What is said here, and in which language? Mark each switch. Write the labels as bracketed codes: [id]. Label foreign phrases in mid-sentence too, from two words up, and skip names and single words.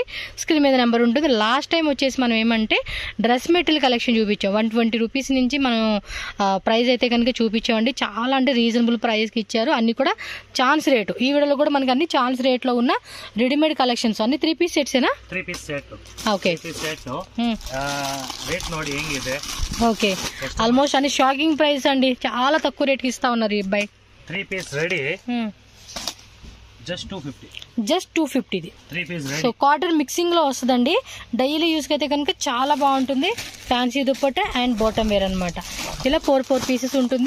[te] స్క్రీన్ మీద నెంబర్ ఉంటుంది. [en] last time [te] వచ్చేసి మనం ఏమంటే [en] dress material collection [te] చూపించాం. 120 రూపీస్ నుంచి మనం ప్రైస్ అయితే కనుక చూపించామండి. చాలా అంటే [en] reasonable priceకి [te] ఇచ్చారు. అన్ని కూడా [en] chance rate. [te] ఈ వీడియోలో కూడా మనకి అన్ని [en] chance rateలో [te] ఉన్న [en] readymade collections [te] అన్ని [en] 3 piece setsేనా? 3 piece set. ఓకే, [kn] రేట్ ನೋಡಿ ಹೆಂಗಿದೆ. [te] ఓకే, ఆల్మోస్ట్ అన్ని [en] shocking price [te] అండి, చాలా తక్కువ రేట్కి ఇస్తా ఉన్నారు ఈ అబ్బాయి. [en] 3 piece ready just 250. [te] జస్ట్ 250 ఇది [en] 3 piece ready. [te] సో [en] cotton mixing [te] లో వస్తుందండి. [en] daily useకి [te] అయితే కనుక చాలా బాగుంటుంది. [en] fancy dupatta and bottom wear [te] అనమాట. ఇలా 4 పీసెస్ ఉంటుంది.